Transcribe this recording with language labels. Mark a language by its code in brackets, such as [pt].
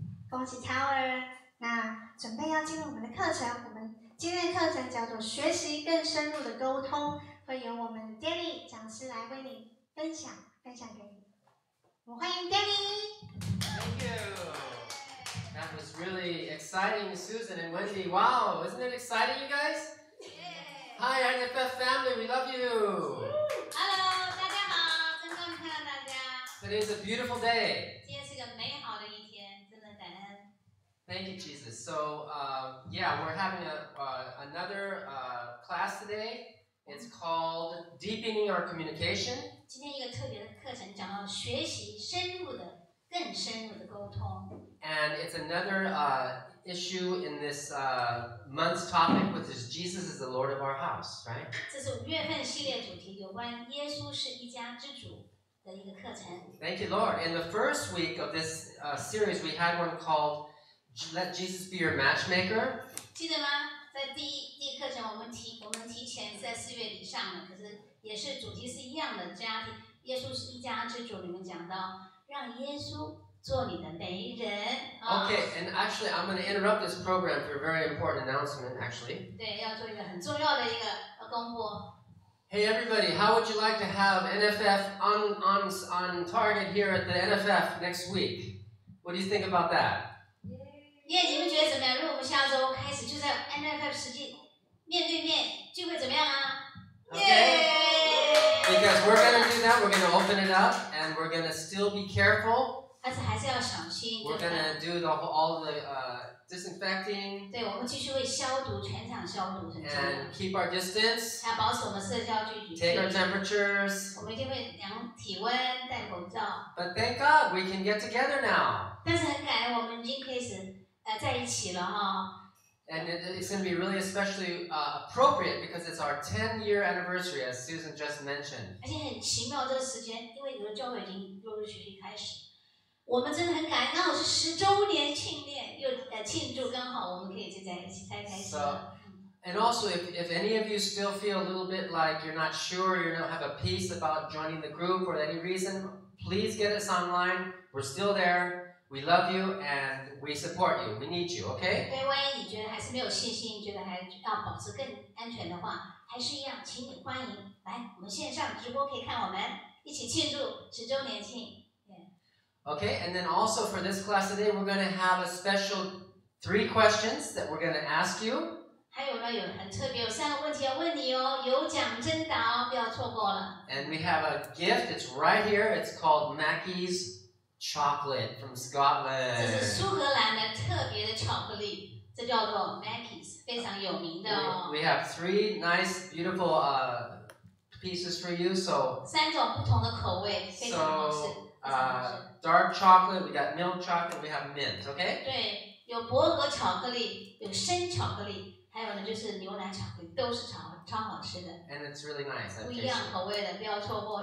[zh] 恭喜 Tower。那准备要进入我们的课程，我们今天的课程叫做学习更深入的沟通，会由我们 Danny 讲师来为你分享给你。我们欢迎 Danny。Thank [en] you. That was really exciting, Susan and Wendy. Wow, isn't it exciting, you guys? Hi, IFF family, we love you. [zh] Hello, 大家好，真高兴看到大家。 [en] Today's a beautiful day. [zh] 今天是个美好的一天，真的感恩。 [en] Thank you, Jesus. So, yeah, we're having another class today. It's called Deepening Our Communication. [zh] 今天一个特别的课程讲到学习更深入的沟通。 [en] And it's another issue in this month's topic, which is Jesus is the Lord of our house, right? [zh] 这是5月份系列主题，有关耶稣是一家之主的一个课程。 [en] Thank you, Lord. In the first week of this series, we had one called Let Jesus Be Your Matchmaker. [zh] 记得吗？在第一课程我们提前在4月底上了，可是也是主题是一样的，家庭耶稣是一家之主。你们讲到让耶稣做你的媒人。 [en] Okay, and actually, I'm going to interrupt this program for a very important announcement. Actually. [zh] 对，要做一个很重要的一个公布。 [en] Hey everybody, how would you like to have NFF on target here at the NFF next week? What do you think about that? [zh] 你们觉得怎么样？如果我们下周开始就在 NFF 实际面对面聚会怎么样啊？ [en] Because we're going to do that, we're going to open it up, and we're going to still be careful. [zh] 但是还是要小心。 [en] We're going to do all the disinfecting. [zh] 对，我们继续会消毒，全场消毒很重要。 [en] And keep our distance. [zh] 还要保持我们社交距离。 [en] Take our temperatures. [zh] 我们一定会量体温，戴口罩。 [en] But thank God we can get together now. [zh] 但是很感恩，我们已经开始在一起了哈。 [en] And it's going to be really especially appropriate because it's our 10-year anniversary, as Susan just mentioned. [zh] 而且很奇妙这个时间，因为有的教会已经陆陆续续开始，我们真的很感恩，刚好是10周年庆祝，刚好我们可以就在一起才开始。 [en] And also, if any of you still feel a little bit like you're not sure, you don't have a peace about joining the group for any reason, please get us online. We're still there. We love you and we support you. We need you, okay? [zh] 对，万一你觉得还是没有信心，觉得还要保持更安全的话，还是一样，请你欢迎来我们线上直播可以看我们一起庆祝10周年庆。 [en] Okay, and then also for this class today, we're going to have a special 3 questions that we're going to ask you. [zh] 还有呢，有很特别，有3个问题要问你哦，有奖征答，不要错过了。 [en] And we have a gift. It's right here. It's called Mackey's Chocolate from Scotland. [zh] 这是苏格兰的特别的巧克力，这叫做 Mackey's， 非常有名的哦。 [en] We have 3 nice, beautiful pieces for you. So [zh] 3种不同的口味，非常好吃。 [en] dark chocolate, we got milk chocolate, we have mint. Okay? [zh] 对，有薄荷巧克力，有生巧克力，还有呢就是牛奶巧克力，都是超好吃的。 [en] And it's really nice. [zh] 不一样口味的，不要错过。